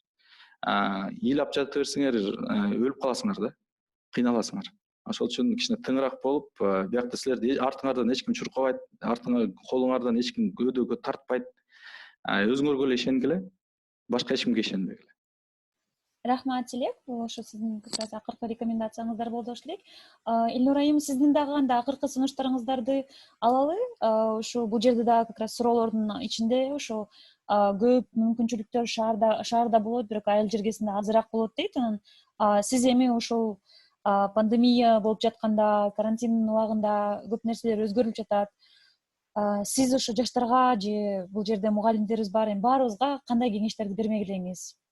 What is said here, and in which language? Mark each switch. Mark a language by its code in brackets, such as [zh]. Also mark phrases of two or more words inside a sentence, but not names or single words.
[ky] Ыйлап жата берсеңер, өлүп каласыңар да, кыйналасыңар. Ошол үчүн кичине тыңыраак болуп, биякта силерди артыңардан эч ким чуркабайт, колуңардан эч ким өйдөгө тартпайт. Өзүңөргө эле ишенгиле, башка эч кимге ишенбегиле. Рахмат, Тилек. Ошо сиздин [ru] как раз [ky] акыркы рекомендацияңыздар болду болуш керек. Элнур айым, сиздин дагы анда акыркы сунуштарыңыздарды алалы. Ошо бул жерде дагы [ru] как раз [ky] суроолордун ичинде ошо көп мүмкүнчүлүктөр шаарда болот, бирок айыл жергесинде азыраак болот дейт. Анан сиз эми ошол пандемия болуп жатканда, карантин убагында көп нерселер өзгөрүлүп жатат. Сиз ошо жаштарга же бул жерде мугалимдерибиз бар, эми баарыбызга кандай кеңештерди бермек элеңиз?